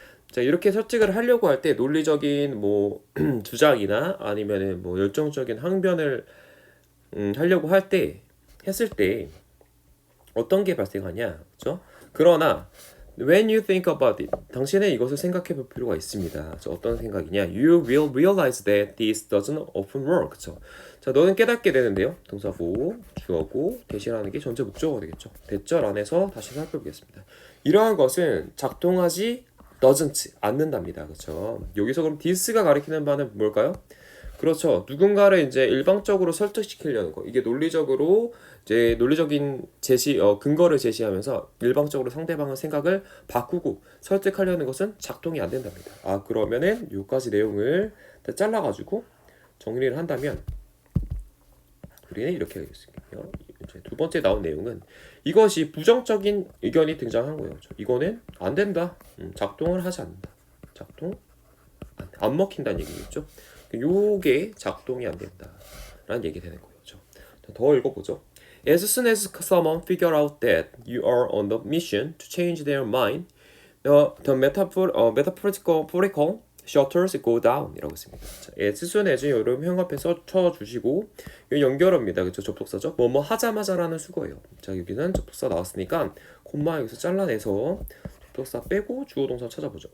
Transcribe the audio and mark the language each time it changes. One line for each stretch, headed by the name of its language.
Korean: 자, 이렇게 설득을 하려고 할 때 논리적인 뭐 주장이나 아니면은 뭐 열정적인 항변을 하려고 했을 때 어떤 게 발생하냐, 그렇죠? 그러나
English: when you think about it,
Korean: 당신은 이것을 생각해 볼 필요가 있습니다. 어떤 생각이냐?
English: You will realize that this doesn't often work.
Korean: 그렇죠? 자, 너는 깨닫게 되는데요. 동사고, 주어고, 대신하는 게 전체 목적어가 되겠죠. 대절 안에서 다시 살펴보겠습니다. 이러한 것은 작동하지 doesn't 않는답니다. 그렇죠? 여기서 그럼 this가 가리키는 바는 뭘까요? 그렇죠. 누군가를 이제 일방적으로 설득시키려는 거. 이게 논리적으로 이제 논리적인 근거를 제시하면서 일방적으로 상대방의 생각을 바꾸고 설득하려는 것은 작동이 안 된답니다. 그러면은 여기까지 내용을 다 잘라가지고 정리를 한다면 우리는 이렇게 하겠습니다. 이제 두 번째 나온 내용은 이것이 부정적인 의견이 등장한 거예요. 이거는 안 된다. 작동을 하지 않는다. 작동 안 먹힌다는 얘기겠죠. 요게 작동이 안 된다라는 얘기 되는 거죠. 더 읽어보죠.
English: As soon as someone figure out that you are on the mission to change their mind, the metaphorical shutters go down
Korean: 이라고 했습니다. 자, as soon as 여러분 현관펜 쳐주시고 이 연결어입니다. 그렇죠? 접속사죠. 뭐뭐 하자마자라는 수거예요. 자, 여기는 접속사 나왔으니까 콤마 여기서 잘라내서 접속사 빼고 주어 동사 찾아보죠.